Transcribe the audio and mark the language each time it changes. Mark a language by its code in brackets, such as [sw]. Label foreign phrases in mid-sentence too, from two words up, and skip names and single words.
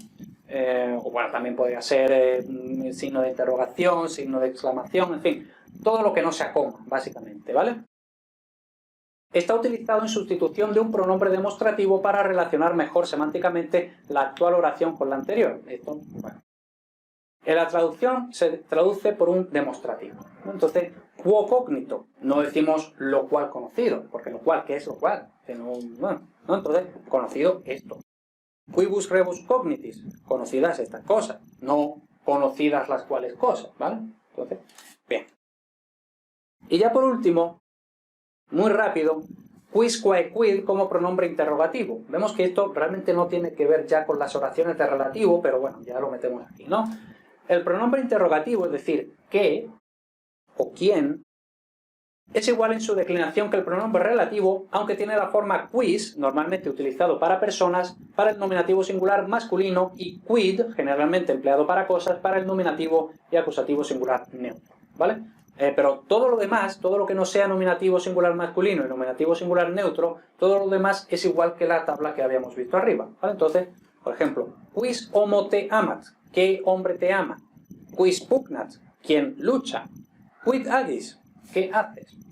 [es] O bueno, también podría ser signo de interrogación, signo de exclamación, en fin, todo lo que no sea coma, básicamente, ¿vale? Está utilizado en sustitución de un pronombre demostrativo para relacionar mejor semánticamente la actual oración con la anterior. Esto, bueno. En la traducción se traduce por un demostrativo, ¿no? Entonces, [la] quo cognito, [es] no decimos lo cual conocido, porque lo cual, ¿qué es lo cual? Bueno, ¿no? Entonces, conocido esto. [la] Quibus rebus cognitis, [es] conocidas estas cosas, no conocidas las cuales cosas, ¿vale? Entonces, bien. Y ya por último, muy rápido, [la] quisquae quid [es] como pronombre interrogativo. Vemos que esto realmente no tiene que ver ya con las oraciones de relativo, pero bueno, ya lo metemos aquí, ¿no? El pronombre interrogativo, es decir, qué o quién, es igual en su declinación que el pronombre relativo, aunque tiene la forma quis, normalmente utilizado para personas, para el nominativo singular masculino, y quid, generalmente empleado para cosas, para el nominativo y acusativo singular neutro, ¿vale? Pero todo lo demás, todo lo que no sea nominativo singular masculino y nominativo singular neutro, todo lo demás es igual que la tabla que habíamos visto arriba, ¿vale? Entonces, por ejemplo, [la] quis homo te amat, [es] ¿qué hombre te ama? [la] Quis pugnat, [es] ¿quién lucha? [la] Quid agis, [es] ¿qué haces?